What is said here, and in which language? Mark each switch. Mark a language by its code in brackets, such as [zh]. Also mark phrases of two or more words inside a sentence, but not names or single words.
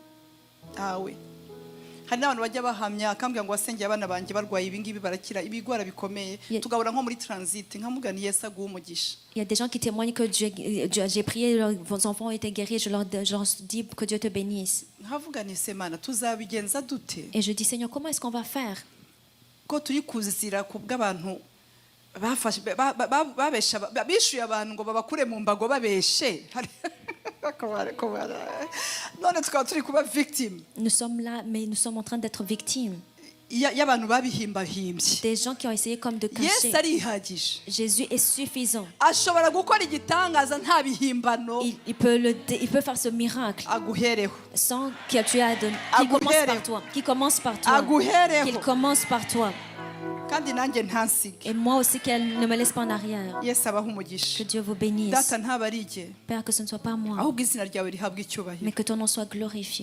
[fr] Il y a des gens qui témoignent que j'ai prié, vos enfants ont été guéris, je leur dis que Dieu te bénisse. Et je dis, Seigneur, comment est-ce qu'on va faire? [rn] Bishuye abantu ngo babakure mu mbago babeshe. None tukaba turi kuba victime. [fr] Nous sommes là, mais nous sommes en train d'être victimes. [rn] Y'abantu babihimbahimbye. [fr] Des gens qui ont essayé comme de cacher. [rn] Yesu arihagije. [fr] Jésus est suffisant. [rn] Ashobora gukora igitangaza nta bihimbano. [fr] Il peut faire ce miracle. [rn] Aguhereho. [fr] Sans que tu aies donné. Qui commence par toi. [rn] Aguhereho. [fr] Qu'il commence par toi. Et moi aussi qu'elle ne me laisse pas en arrière. Que Dieu vous bénisse. Père, que ce ne soit pas moi, mais que ton nom soit glorifié.